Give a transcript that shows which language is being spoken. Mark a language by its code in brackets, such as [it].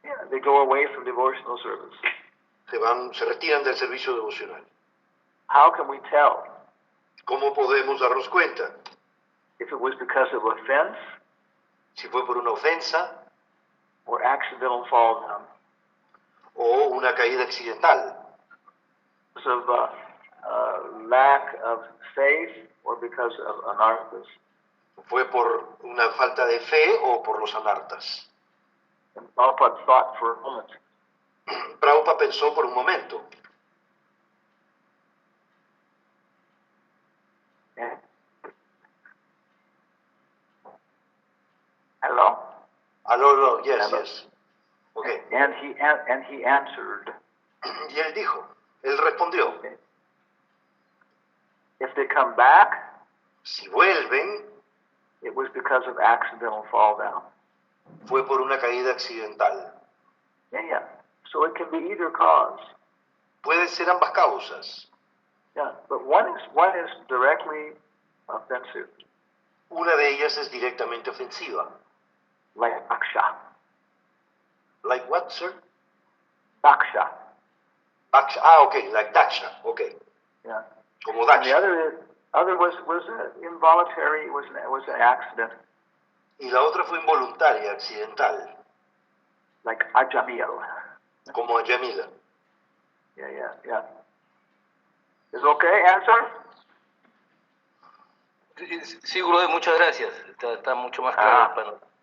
[en] they go away from devotional service. [es] se retiran del servicio devocional. [en] How can we tell [es] ¿Cómo podemos darnos cuenta? [en] if it was because of offense [es] Si fue por una ofensa [en] or accidental fall down? [es] o una caída accidental, [en] Because of lack of faith or because of anarthas? [es] fue por una falta de fe o por los anartas. [en] And Prabhupada thought for a moment, [es] Prabhupada pensó por un momento, [en] yeah. Hello? aló, yes, Hello. yes. Okay. And he answered, [es] Y él dijo, él respondió, [en] if they come back, [es] si vuelven, [en] it was because of accidental fall down. [es] fue por una caída accidental. [en] Yeah. So it can be either cause. [es] Pueden ser ambas causas. [en] Yeah, but one is directly offensive, [es] Una de ellas es directamente ofensiva. [en] like Daksha. Like what, sir? Daksha. Okay, like Daksha, okay. Yeah. [es] Como [en] And the Daksha. other was involuntary. Was an accident. [es] Y la otra fue involuntaria, accidental. [en] like Ajamil. [es] como a Yamila. [en] Yeah. Is okay, answer? [es] Sí, Gurudev, muchas gracias. Está mucho más claro para nosotros.